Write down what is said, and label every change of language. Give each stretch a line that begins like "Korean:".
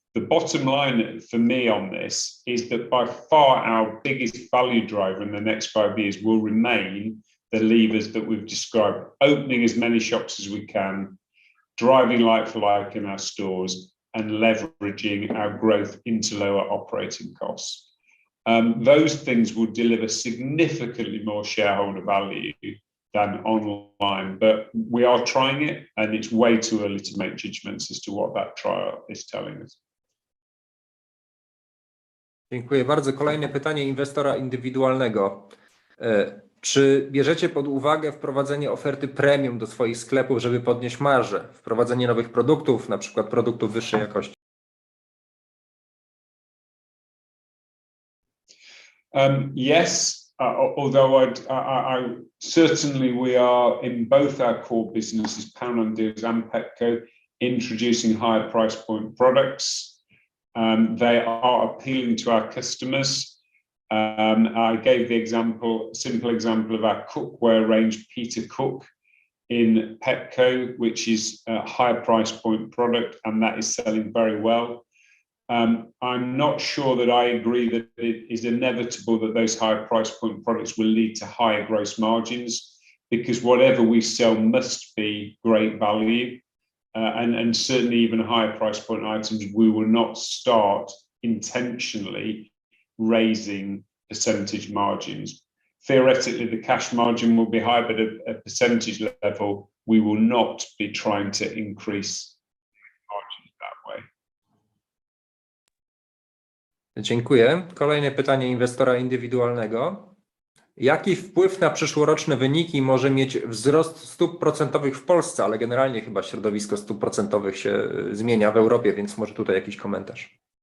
English: The bottom line for me on this is that by far our biggest value driver in the next 5 years will remain the levers that we've described: opening as many shops as we can, driving like for like in our stores, and leveraging our growth into lower operating costs. Those things will deliver significantly more shareholder value than online, but we are trying it, and it's way too early to make judgments as to what that trial is telling us.
Polish: Dziękuję bardzo. Kolejne pytanie inwestora indywidualnego. Czy bierzecie pod uwagę wprowadzenie oferty premium do swoich sklepów, żeby podnieść marżę? Wprowadzenie nowych produktów, na przykład produktów wyższej jakości?
English: Yes, although I certainly we are in both our core businesses, Poundland Deals and Pepco, introducing higher price point products. They are appealing to our customers. I gave the simple example of our cookware range, Peter Cook, in Pepco, which is a higher price point product, and that is selling very well. I'm not sure that I agree that it is inevitable that those higher price point products will lead to higher gross margins, because whatever we sell must be great value. And certainly even higher price point items, we will not start intentionally raising percentage margins. Theoretically, the cash margin will be high, but at a percentage level, we will not be trying to increase margins that way.
Polish: Dziękuję. Kolejne pytanie inwestora indywidualnego. Jaki wpływ na przyszłoroczne wyniki może mieć wzrost stóp procentowych w Polsce, ale generalnie chyba środowisko stóp procentowych się zmienia w Europie, więc może tutaj jakiś komentarz.